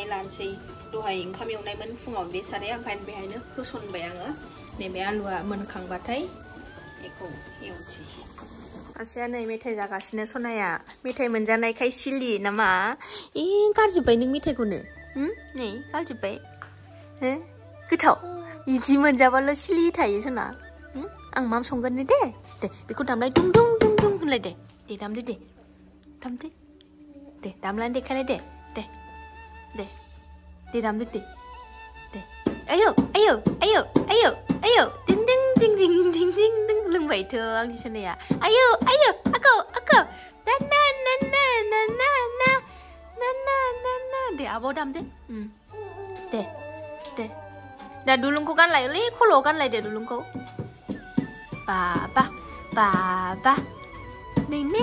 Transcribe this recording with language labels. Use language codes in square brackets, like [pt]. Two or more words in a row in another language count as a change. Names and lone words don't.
[brx] लानोसै दहाय ओंखाम एवनायमोन फुङाव बे साराया ओंखायनो बेहायनो होसनबाय आङो नैबे आलुआ मोनखांबाथाय बेखौ एवनोसै सासेया नै मेथाइ जागासिनो सनाया मेथाइ मोनजानायखाय सिलि नामा गारजोब्बाय नों मेथाइखौनो नै गारजोब्बाय गोथाव बिदि मोनजाबाल' सिलि थायो सना आं मा संगोन दे बेखौ दामलाय दुं दुं दुं दुं होनलाय दे दामदो दे दामलानो देखायनाय दे दामदो दे आयौ दिं दिं दिं दिं दिं दिं दिं लोंबायथ' आंनि सनाया आयौ आकौ ना दे आबाव दामदो दे दा दुलुंखौ गानलायलै खल'आव गानलाय दे दुलुंखौ बाबा नै